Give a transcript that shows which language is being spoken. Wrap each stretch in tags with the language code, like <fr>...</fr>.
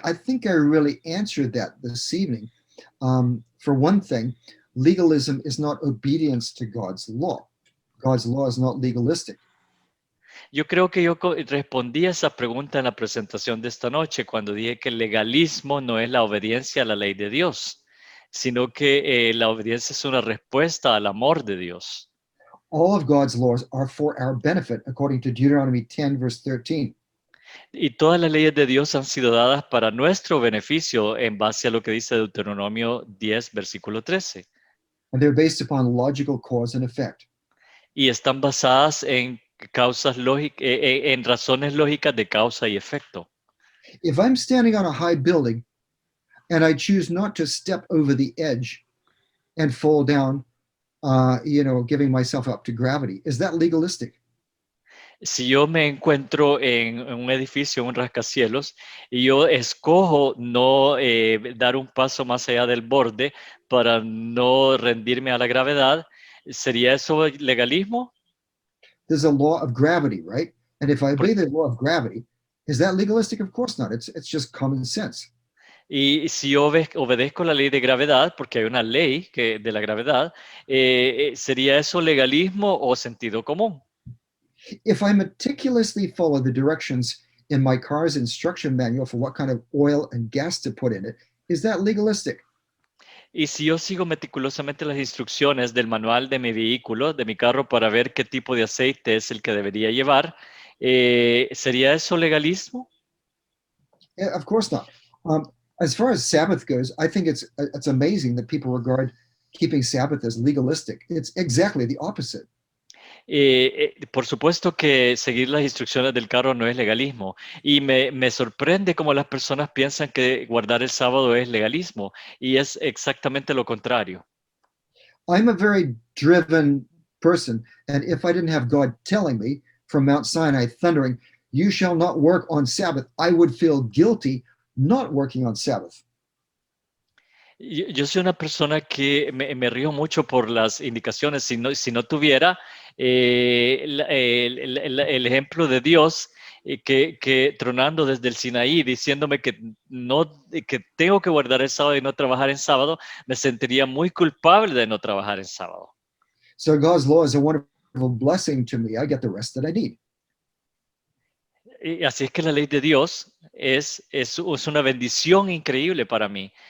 <en>I think I really answered that this evening. For one thing, legalism is not obedience to God's law. God's law is not legalistic.</en> <es>Yo creo que respondí a esa pregunta en la presentación de esta noche cuando dije que el legalismo no es la obediencia a la ley de Dios, sino que la obediencia es una respuesta al amor de Dios.</es> <en>All of God's laws are for our benefit, according to Deuteronomy 10, verse 13.</en> <es>Y todas las leyes de Dios han sido dadas para nuestro beneficio en base a lo que dice Deuteronomio 10, versículo 13.</es> <en>And they're based upon logical cause and effect.</en> <es>Y están basadas en causas lógicas, en razones lógicas de causa y efecto.</es> <en>If I'm standing on a high building and I choose not to step over the edge and fall down, giving myself up to gravity, is that legalistic?</en> <es>Si yo me encuentro en un edificio, un rascacielos, y yo escojo no dar un paso más allá del borde para no rendirme a la gravedad, ¿sería eso legalismo?</es> <en>There's a law of gravity, right? And if I obey the law of gravity, is that legalistic? Of course not. It's just common sense.</en> <es>Y si yo obedezco la ley de gravedad, porque hay una ley de la gravedad, ¿sería eso legalismo o sentido común?</es> <en>If I meticulously follow the directions in my car's instruction manual for what kind of oil and gas to put in it, is that legalistic?</en> <es>Y si yo sigo meticulosamente las instrucciones del manual de mi vehículo, de mi carro, para ver qué tipo de aceite es el que debería llevar, ¿sería eso legalismo?</es> <en>Yeah, of course not. As far as Sabbath goes, I think it's amazing that people regard keeping Sabbath as legalistic. It's exactly the opposite.</en> <es>Por supuesto que seguir las instrucciones del carro no es legalismo y me sorprende cómo las personas piensan que guardar el sábado es legalismo y es exactamente lo contrario.</es> <en>I'm a very driven person, and if I didn't have God telling me from Mount Sinai thundering, "You shall not work on Sabbath," I would feel guilty not working on Sabbath.</en> <es>Yo soy una persona que me río mucho por las indicaciones. Si no tuviera el ejemplo de Dios que tronando desde el Sinaí, diciéndome que tengo que guardar el sábado y no trabajar en sábado, me sentiría muy culpable de no trabajar en sábado.</es> <en>So God's law is a wonderful blessing to me. I get the rest that I need.</en> <es>Y así es que la ley de Dios es una bendición increíble para mí.</es>